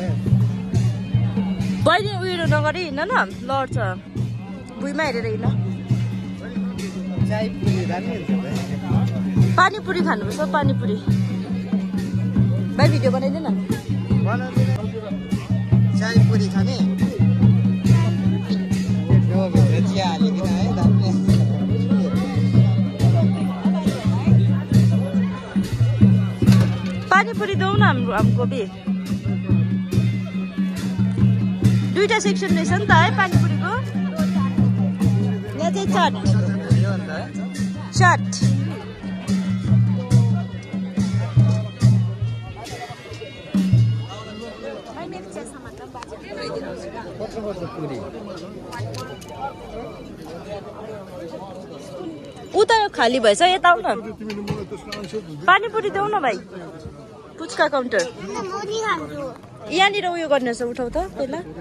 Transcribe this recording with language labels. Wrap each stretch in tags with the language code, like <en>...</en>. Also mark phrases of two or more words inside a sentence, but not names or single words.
<ne>बहिनी उयो नगरी हिँड न लड्छ भुइँमा हेरेर हिँड पानीपुरी खानुपर्छ पानीपुरी भाइ भिडियो बनाइदिनु न चाय पुरी खाने चिया हालिकन है पानीपुरी दौ न</ne> <hi>हमको भी</hi> <ne>दुईटा सेक्सन रहेछ नि त है पानीपुरीको यहाँ चाहिँ चाट चाट उता खाली भएछ यता आउ न पानीपुरी देऊ न भाइ पुच्का काउन्टर यहाँनिर उयो गर्नुहोस् उठाउ त पहिला</ne>